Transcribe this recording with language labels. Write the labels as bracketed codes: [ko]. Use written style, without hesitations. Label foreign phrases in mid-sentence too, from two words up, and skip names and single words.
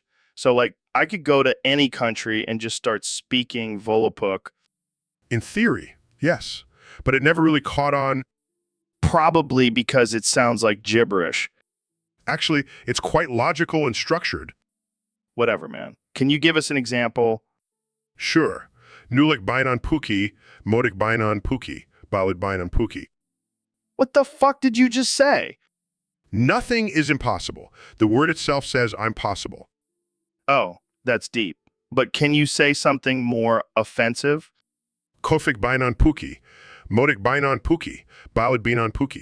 [en] So, like, I could go to any country and just start speaking Volapük. In theory, yes. But it never really caught on. Probably because it sounds like gibberish. Actually, it's quite logical and structured. Whatever, man. Can you give us an example? Sure. [vo] Nulik Bainan Puki, Modik Bainan Puki, Balid Bainan Puki. [en] What the fuck did you just say? Nothing is impossible. The word itself says I'm possible. Oh, that's deep. But can you say something more offensive? [vo] Kofik Bainan Puki, Modik Bainan Puki, Balid Binan Puki.